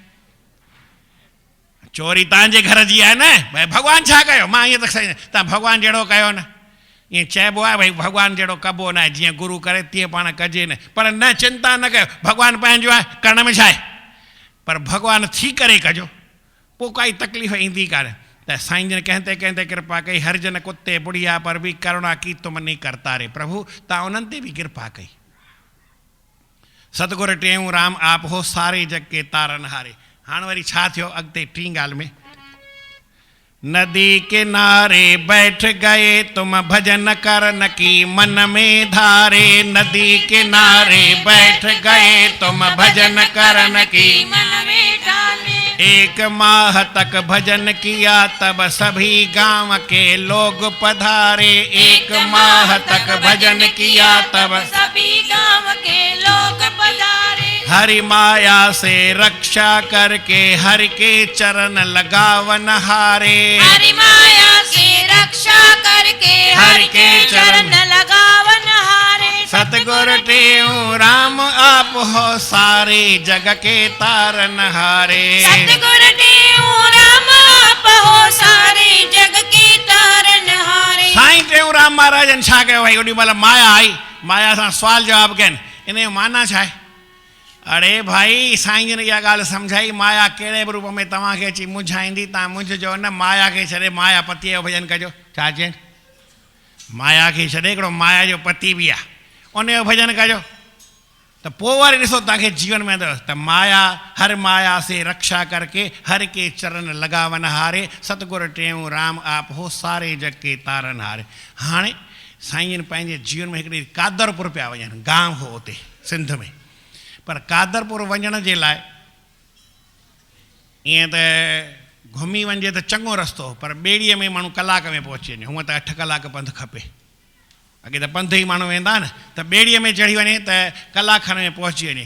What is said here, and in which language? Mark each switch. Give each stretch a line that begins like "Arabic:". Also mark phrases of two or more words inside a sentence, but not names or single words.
Sindhi: चोरी तव्हांजे घर जी आहे न, भई भॻवानु छा कयो, मां ईअं त तव्हां भॻवानु जहिड़ो कयो न, ईअं चइबो आहे भई भॻवानु जहिड़ो कबो न आहे, जीअं गुरू करे तीअं पाण कजे न, पर न चिंता न कयो, भॻवानु पंहिंजो आहे, करण में छा आहे, पर भॻवानु थी करे कजो, पोइ काई तकलीफ़ ईंदी कान्हे। त साईं जन कंहिं ते कृपा कई,
Hindi: हर जन कुत्ते बुढ़िया पर बि करुणा की तुम नहीं करता रे,
Sindhi: प्रभु तव्हां उन्हनि ते बि कृपा कई।
Hindi: सतगुरु टेऊंराम आप हो सारे जग के तारन हारे।
Sindhi: हाणे वरी छा थियो अॻिते टीं ॻाल्हि में,
Hindi: नदी किनारे बैठ गए तुम भजन करन की मन में धारे, नदी किनारे बैठ गए तुम भजन करन की मन में डाले। एक माह तक भजन किया तब सभी गांव के लोग पधारे, एक माह तक भजन किया तब सभी गांव के लोग पधारे। हरि माया से रक्षा करके हरि के चरण लगावन हारे, हरि माया से रक्षा करके हरि के चरण लगावन हारे। सतगुरु टेऊंराम आप हो सारे जग के तारन हारे, सतगुरु टेऊंराम आप हो सारे जग के तारन हारे।
Sindhi: साईं टेऊंराम महाराजन छा कयो भाई, ओॾी महिल माया आई, माया सां सुवाल जवाब कयनि, इन जो माना छा आहे? अरे भाई साईं जन इहा ॻाल्हि सम्झाई, माया कहिड़े बि रूप में तव्हांखे अची मुंझाईंदी, तव्हां मुंझिजो न, माया खे छॾे माया पतीअ जो भॼन कजो। छा चयनि? माया खे छॾे हिकिड़ो माया जो पति बि आहे, उन जो भॼन कजो, त पोइ वरी ॾिसो तव्हांखे जीवन में अथव त माया,
Hindi: हर माया से रक्षा करके हर के चरण लगावन हारे, सतगुरु टेऊंराम आप हो सारे जग के तारन हारे।
Sindhi: हाणे साईं जन पंहिंजे जीवन में हिकिड़ी कादरपुर पिया वञनि, गांव हो उते सिंध में, पर कादरपुर वञण जे लाइ ईअं त घुमी वञे त चङो रस्तो, पर ॿेड़ीअ में माण्हू कलाक में पहुची वञे, हूअं त 8 कलाक पंधु खपे, अॻे त पंधु ई माण्हू वेंदा न, त ॿेड़ीअ में चढ़ी वञे त कलाक खनि में पहुची वञे।